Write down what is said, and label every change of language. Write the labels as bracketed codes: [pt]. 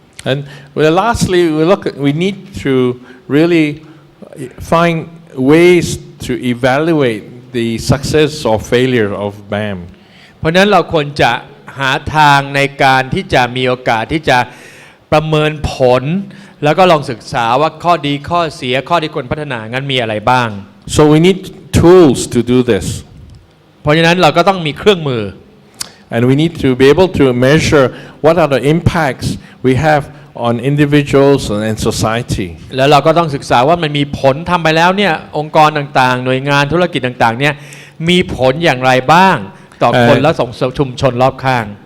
[en] And lastly, we need to really find ways to evaluate the success or failure of BAM. [th] เพราะฉะนั้นเราควรจะหาทางในการที่จะมีโอกาสที่จะประเมินผลแล้วก็ลองศึกษาว่าข้อดีข้อเสียข้อที่ควรพัฒนางั้นมีอะไรบ้าง [en] So we need tools to do this. [th] เพราะฉะนั้นเราก็ต้องมีเครื่องมือ [en] And we need to be able to measure what are the impacts we have on individuals and society. [th] แล้วเราก็ต้องศึกษาว่ามันมีผลทำไปแล้วเนี่ยองค์กรต่างๆหน่วยงานธุรกิจต่างๆเนี่ยมีผลอย่างไรบ้างต่อคนและส่งชุมชนรอบข้าง